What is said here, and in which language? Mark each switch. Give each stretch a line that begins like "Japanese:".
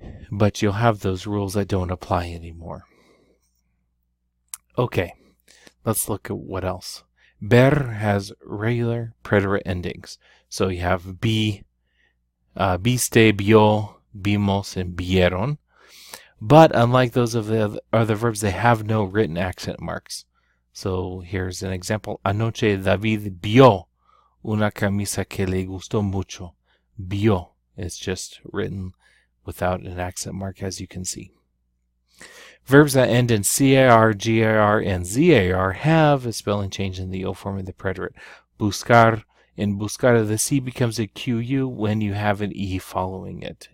English: But you'll have those rules that don't apply anymore. Okay, let's look at what else. Ver has regular preterite endings. So you have viste, vio, vimos, and vieron. But unlike those of the other verbs, they have no written accent marks. So here's an example.
Spanish: Anoche David vio una camisa que le gustó mucho. Vio.
English: It's just written without an accent mark, as you can see. Verbs that end in car, gar, and zar have a spelling change in the O form of the preterite. Buscar, in buscar, the C becomes a QU when you have an E following it.